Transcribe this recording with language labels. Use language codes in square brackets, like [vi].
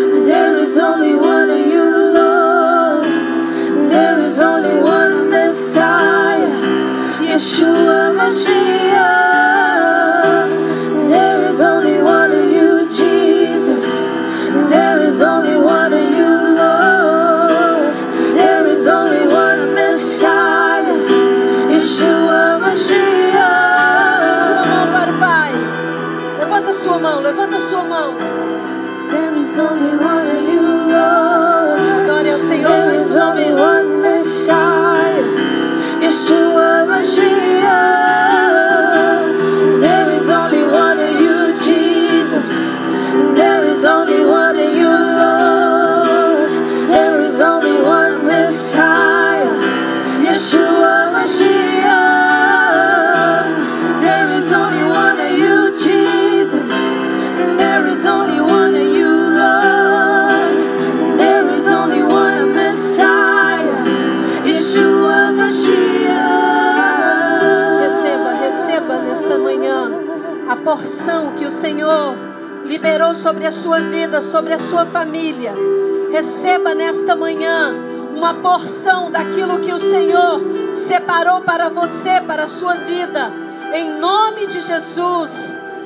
[en] There is only one of you, Lord. There is only one Messiah, Yeshua Mashiach. There is only one of you, Jesus. There is only one of you, Lord. There is only one Messiah, Yeshua Mashiach. [pt] Sua mão para o Pai. Levanta sua mão, levanta sua mão. [en] There is only one of you, Lord. [pt] Adore ao Senhor. [en] There is only one Messiah, Yeshua Mashiach. There is only one of you, Jesus. There is only one of you, Lord. There is only one Messiah, Yeshua Mashiach. There is only one of you, Jesus. There is only one of you, Lord. There is only one Messiah, Yeshua Mashiach. [pt] Receba nesta manhã a porção que o Senhor liberou sobre a sua vida, sobre a sua família. Receba nesta manhã uma porção daquilo que o Senhor separou para você, para a sua vida, em nome de Jesus.